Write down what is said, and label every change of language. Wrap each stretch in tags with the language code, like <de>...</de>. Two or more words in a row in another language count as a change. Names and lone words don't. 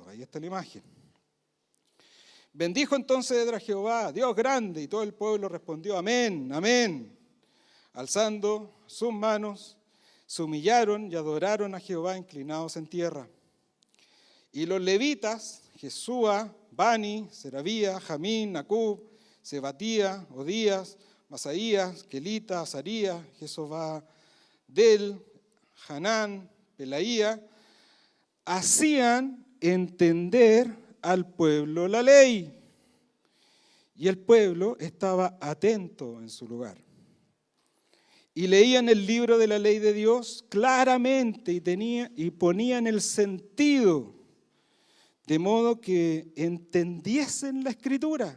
<es>Ahí está la imagen. Bendijo entonces Edras a Jehová, Dios grande, y todo el pueblo respondió, amén, amén. Alzando sus manos, se humillaron y adoraron a Jehová inclinados en tierra. Y los levitas, Jesúa, Bani, Serabía, Jamín, Acub, Sebatía, Odías, Masaías, Kelita, Azarías, Jesobadel, Hanán, Pelaía, hacían entender al pueblo la ley. Y el pueblo estaba atento en su lugar. Y leían el libro de la ley de Dios claramente y ponían el sentido, de modo que entendiesen la escritura.</es>